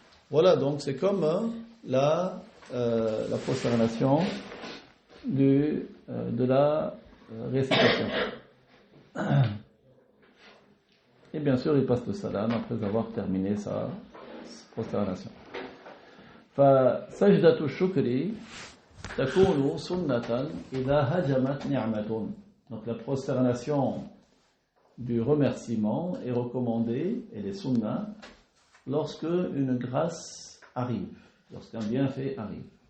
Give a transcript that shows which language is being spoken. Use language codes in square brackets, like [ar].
[fr] Voilà, donc c'est comme la prosternation de la récitation. Et bien sûr, il passe le salam après avoir terminé sa prosternation. [ar] فسجدة الشكر تكون سنة إذا هجمت نعمة. [fr] Donc la prosternation du remerciement est recommandée, elle est sunna, lorsque une grâce arrive, lorsqu'un bienfait arrive.